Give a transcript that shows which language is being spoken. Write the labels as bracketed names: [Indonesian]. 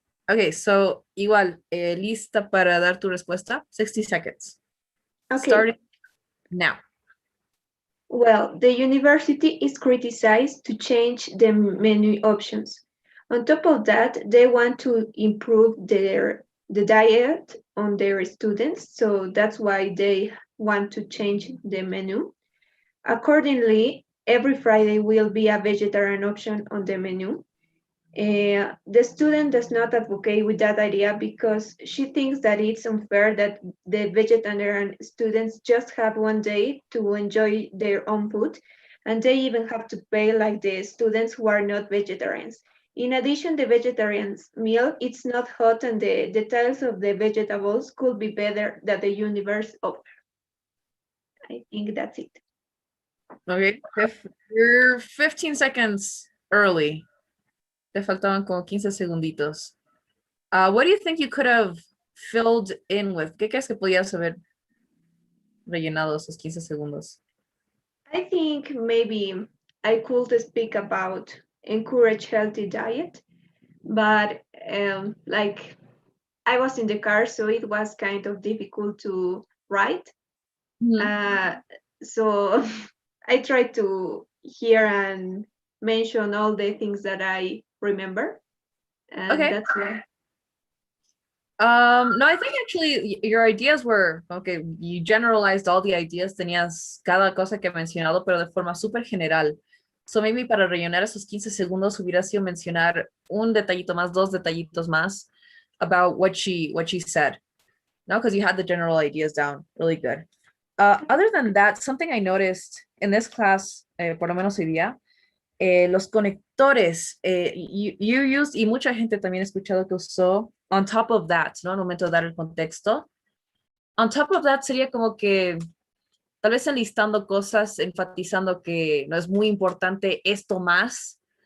[Spanish] Okay, so igual, lista para dar tu respuesta. [English] 60 seconds. Okay. Starting now. Well, the university is criticized to change the menu options. On top of that, they want to improve the diet on their students, so that's why they want to change the menu. Accordingly, every Friday will be a vegetarian option on the menu. The student does not advocate with that idea because she thinks that it's unfair that the vegetarian students just have one day to enjoy their own food, and they even have to pay like the students who are not vegetarians. In addition, the vegetarian's meal, it's not hot, and the details of the vegetables could be better than the universe offers. I think that's it. Okay, if you're 15 seconds early. [Spanish] Te faltaban como 15 segunditos. [English] What do you think you could have filled in with? [Spanish] ¿Qué crees que podías haber rellenado esos 15 segundos? [English] I think maybe I could speak about encourage healthy diet, but like I was in the car, so it was kind of difficult to write. So I tried to hear and mention all the things that I remember. And Okay. that's it. No, I think actually your ideas were, okay, you generalized all the ideas, [Spanish] tenías cada cosa que he mencionado, pero de forma súper general. [English] So maybe [Spanish] para rellenar esos 15 segundos hubiera sido mencionar un detallito más, dos detallitos más [English] about what she said. No, because you had the general ideas down really good. Other than that, something I noticed in this class, [Spanish] por lo menos hoy día, los conectores, [English] you used, [Spanish] y mucha gente también ha escuchado que usó, [English] on top of that, [Spanish] ¿no? Al momento de dar el contexto. [English] On top of that [Spanish] sería como que tal vez enlistando cosas, enfatizando que no es muy importante esto más.